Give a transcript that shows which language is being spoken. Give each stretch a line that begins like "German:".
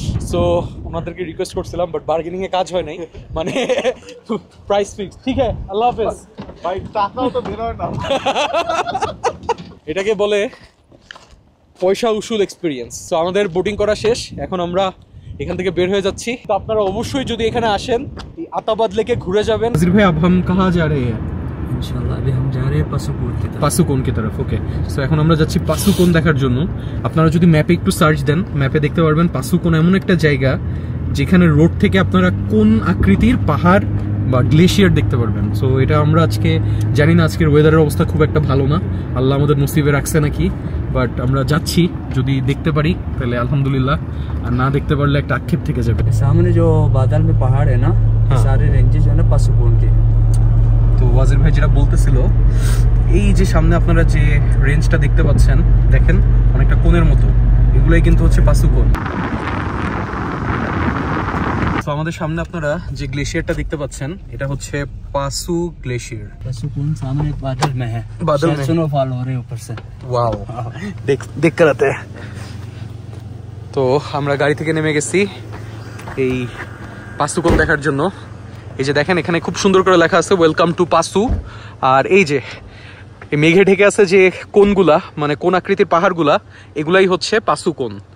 Bangla: So ওনাদেরকে request করছিলাম but bargaining এ কাজ হয় নাই, মানে প্রাইস ফিক্স। ঠিক আছে, আল্লাহ হাফেজ ভাই। টাকাও তো বের হয় না। এটাকে বলে পয়সা উসুল এক্সপিরিয়েন্স। সো আমাদের বোটিং করা শেষ, এখন আমরা এখান থেকে বের হয়ে যাচ্ছি। তো আপনারা অবশ্যই যদি এখানে আসেন এই আতাবাদ লেকে ঘুরে যাবেন।
Hindi: নাজির ভাই अब हम कहां जा रहे हैं? इंशाल्लाह अभी हम जा रहे हैं पासुकोन की तरफ। পাসুকোন की तरफ।
Bangla: ওকে, সো এখন আমরা যাচ্ছি পাসুকোন দেখার জন্য। আপনারা যদি ম্যাপে একটু সার্চ দেন, ম্যাপে দেখতে পারবেন পাসুকোন এমন একটা জায়গা যেখানে রোড থেকে আপনারা কোন আকৃতির পাহাড় বা গ্লেশিয়ার দেখতে পারবেন। সো এটা আমরা আজকে জানি না, আজকের ওয়েদারের অবস্থা খুব একটা ভালো না, আল্লাহ আমাদের নসিবে রাখছে নাকি, বাট আমরা যাচ্ছি, যদি দেখতে পারি তাহলে আলহামদুলিল্লাহ, আর না দেখতে পারলে একটা আক্ষেপ থেকে যাবে।
Hindi: सामने जो बादल में पहाड़ है ना, सारे रेंजेस है ना पासुकोन के।
Bangla: তো ওয়াজির ভাই যেটা বলতেছিল, এই যে সামনে আপনারা যে রেঞ্জটা দেখতে পাচ্ছেন, দেখেন অনেকটা কোণের মতো, এগুলাই কিন্তু হচ্ছে পাসুকোন। তো আমাদের সামনে আপনারা যে গ্লেশিয়ারটা দেখতে পাচ্ছেন, এটা হচ্ছে পাসু গ্লেশিয়ার।
Hindi: पासुकोन सामने एक बादल में है, बादल में स्नोफॉल हो रहे ऊपर से। ওয়াও, দেখ कर आते हैं।
Bangla: তো আমরা গাড়ি থেকে নেমে গেছি এই পাসুকোন দেখার জন্য। এই যে দেখেন এখানে খুব সুন্দর করে লেখা আছে ওয়েলকাম টু পাসু। আর এই যে এই মেঘে ঢেকে আছে যে কোনগুলা, মানে কোন আকৃতির পাহাড়গুলা, এগুলাই হচ্ছে পাসুকোন।